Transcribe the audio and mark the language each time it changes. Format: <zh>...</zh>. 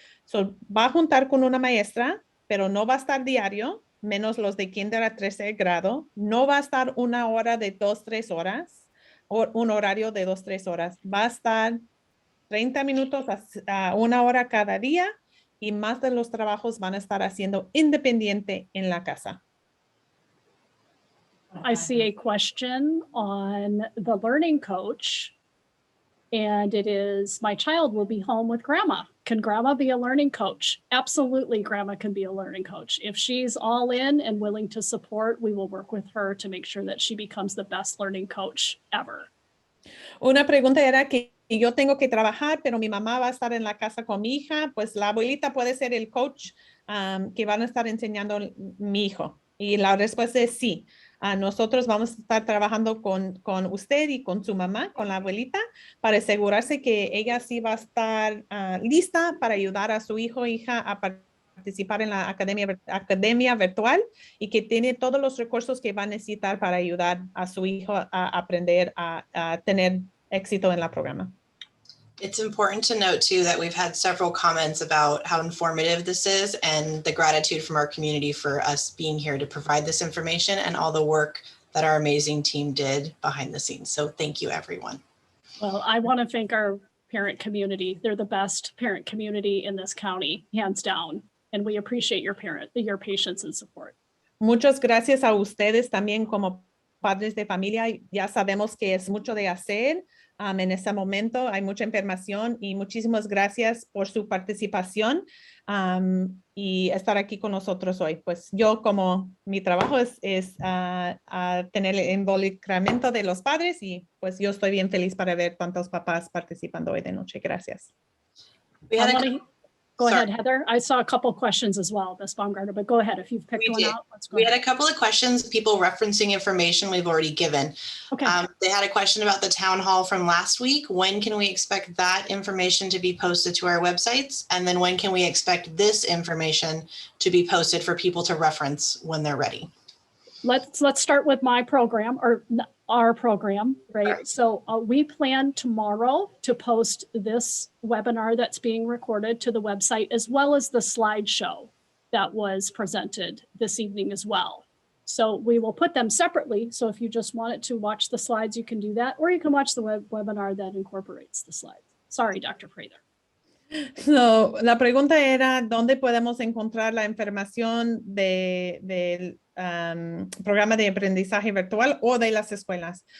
<es>So, va a juntar con una maestra, pero no va a estar diario, menos los de kinder a 13 grado. No va a estar una hora de 2-3 horas, o un horario de 2-3 horas. Va a estar 30 minutos a una hora cada día y más de los trabajos van a estar haciendo independiente en la casa.</es> <en>I see a question on the learning coach, and it is, my child will be home with grandma. Can grandma be a learning coach? Absolutely, grandma can be a learning coach. If she's all in and willing to support, we will work with her to make sure that she becomes the best learning coach ever.</en> <es>Una pregunta era que yo tengo que trabajar, pero mi mamá va a estar en la casa con mi hija, pues la abuelita puede ser el coach que van a estar enseñando mi hijo. Y la respuesta es sí. Nosotros vamos a estar trabajando con usted y con su mamá, con la abuelita, para asegurarse que ella sí va a estar lista para ayudar a su hijo o hija a participar en la academia virtual y que tiene todos los recursos que va a necesitar para ayudar a su hijo a aprender a tener éxito en el programa.</es> <en>It's important to note too that we've had several comments about how informative this is and the gratitude from our community for us being here to provide this information and all the work that our amazing team did behind the scenes. So thank you, everyone. Well, I want to thank our parent community. They're the best parent community in this county, hands down. And we appreciate your patience and support.</en> <es>Muchas gracias a ustedes también como padres de familia. Ya sabemos que es mucho de hacer en este momento. Hay mucha información y muchísimas gracias por su participación y estar aquí con nosotros hoy. Pues yo como mi trabajo es tener el involucramiento de los padres y pues yo estoy bien feliz para ver tantos papás participando hoy de noche. Gracias.</es> <en>Go ahead, Heather. I saw a couple questions as well, Ms. Baumgartner, but go ahead. If you've picked one out, let's go We ahead. had a couple of questions, people referencing information we've already given. Okay. They had a question about the town hall from last week. When can we expect that information to be posted to our websites? And then when can we expect this information to be posted for people to reference when they're ready? Let's start with my program or our program, right? Right. So we plan tomorrow to post this webinar that's being recorded to the website, as well as the slideshow that was presented this evening as well. So we will put them separately. So if you just wanted to watch the slides, you can do that, or you can watch the webinar that incorporates the slides. Sorry, Dr. Prather.</en> <es>So, la pregunta era, ¿dónde podemos encontrar la información del programa de aprendizaje virtual o de las escuelas?</es>